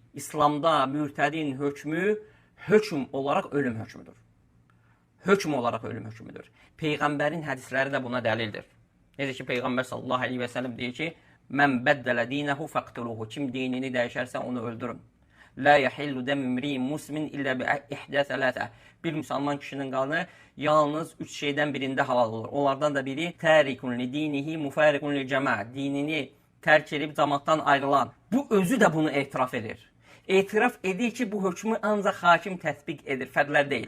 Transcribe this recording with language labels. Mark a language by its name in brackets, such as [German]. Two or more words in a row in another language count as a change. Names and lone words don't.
[Azerbaijani] İslamda mürtədin hökmü hökm olaraq ölüm hökmüdür. Hökm olaraq ölüm hökmüdür. Peyğəmbərin hədisləri də buna dəlildir. Necə ki, Peyğəmbər [Arabic] صلى الله عليه وسلم [Azerbaijani] deyir ki, [Arabic] من بدل دينه فاقتلوه. [Azerbaijani] Kim dinini dəyişərsə onu öldürün. [Arabic] لا يحل دم امرئ مسلم إلا بإحدى ثلاث. [Azerbaijani] Bir müsəlman kişinin qanı yalnız 3 şeydən birində halal olur. Onlardan da biri [Arabic] تارك لدينه مفارق للجماعة. [Azerbaijani] Dinini tərk edib cəmaatdan ayrılan. Bu özü də bunu etiraf edir. Etiraf edir ki, bu hökmü ancaq hakim tətbiq edir, fərdlər deyil.